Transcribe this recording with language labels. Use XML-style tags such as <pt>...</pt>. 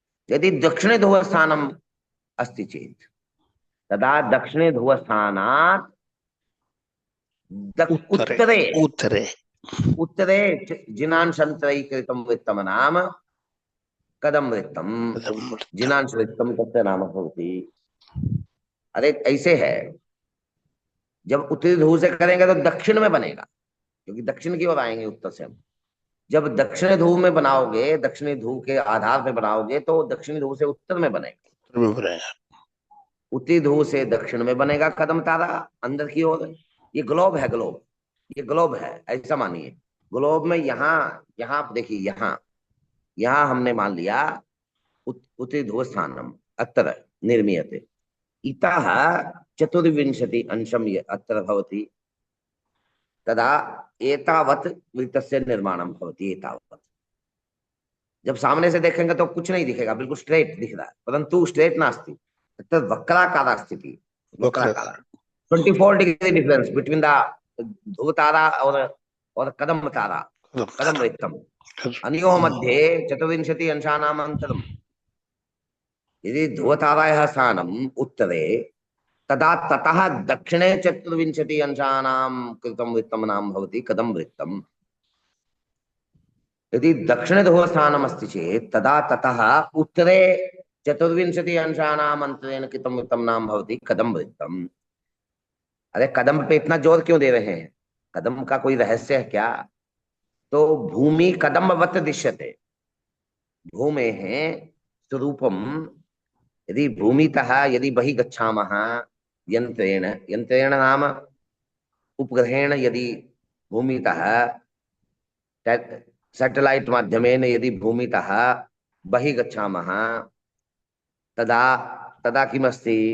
<sa>यदि दक्षिणे ध्रुवस्थानम् अस्ति चेत् तदा दक्षिणे ध्रुवस्थानात् उत्तरे उत्तरे उत्तरे जिनांशन्तरै कृतं वृत्तं नाम कदम वृत्तम। जिनांश वृत्तम तस्य नाम भवति।</sa> <hi>अरे ऐसे है, जब उत्तरी ध्रुव से करेंगे तो दक्षिण में बनेगा, क्योंकि दक्षिण की ओर आएंगे उत्तर से हम। जब दक्षिणी ध्रुव में बनाओगे, दक्षिणी ध्रुव के आधार पे बनाओगे, तो दक्षिणी ध्रुव से उत्तर में बनेगा, उत्तरी ध्रुव से दक्षिण में बनेगा कदम तारा अंदर की ओर। ये ग्लोब है, ये ग्लोब है, ऐसा मानिए। ग्लोब में यहाँ देखिए, यहाँ हमने मान लिया</hi> <sa>उत्तरी ध्रुव स्थानम अत्र निर्मीयते। इतः चतुर्विंशति अंशम अत्र भवति, तदा एतावत् वृत्तस्य निर्माणं भवति।</sa> <hi>एतावत् जब सामने से देखेंगे तो कुछ नहीं दिखेगा, बिल्कुल स्ट्रेट दिख रहा है,</hi> <sa>परंतु स्ट्रेट नास्ति, तत्र वक्राकार स्थिति,</sa> <hi>वक्राकार 24 डिग्री डिफरेंस बिटवीन द ध्रुव तारा और कदम तारा, कदम वृत्तम।</hi> <sa>अनयोः मध्ये 24 अंशानाम् अन्तरम्। यदि ध्रुव तारायाः स्थानम् उत्तरे, तदा ततः दक्षिणे 24 अंशानां कृतं वृत्तं नाम भवति कदम वृत्तम। यदि दक्षिण ध्रुव स्थानम् अस्ति चेत् तदा ततः उत्तरे 24 अंशानाम् अंतरेण कृतं वृत्तं नाम भवति कदम वृत्तम।</sa> <hi>अरे कदम पे इतना जोर क्यों दे रहे हैं? कदम का कोई रहस्य है क्या?</hi> <sa>तो भूमि कदम्बवत् दृश्यते, भूमेः स्वरूपम। यदि भूमितः यदि बहिः गच्छामः यंत्रेण, यंत्रेण नाम उपग्रहेण, यदि भूमितः सैटेलाइट माध्यमेन यदि भूमितः बहिः गच्छामः, तदा तदा किमस्ति?</sa>